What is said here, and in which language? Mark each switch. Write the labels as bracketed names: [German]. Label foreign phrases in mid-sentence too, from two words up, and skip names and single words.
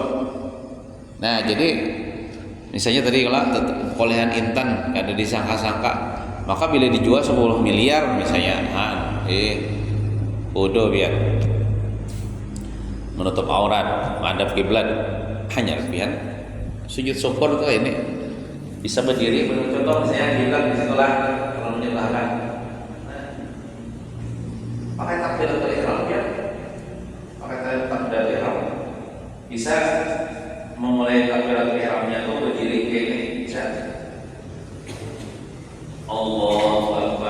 [Banjar] Nah, jadi misalnya tadi kalau kolehan intan kada disangka-sangka, maka bila dijual 10 miliar misalnya, bodoh biar menutup aurat, menghadap kiblat, hanya pian sujud syukur tuh ini bisa berdiri. Contoh misalnya kiblat di sekolah kalau menyebelahkan, pakai takbiratul ihram ya, pakai takbiratul ihram bisa memulai takbiratul ihramnya tuh berdiri kayak ini bisa. [Arabic] الله أكبر.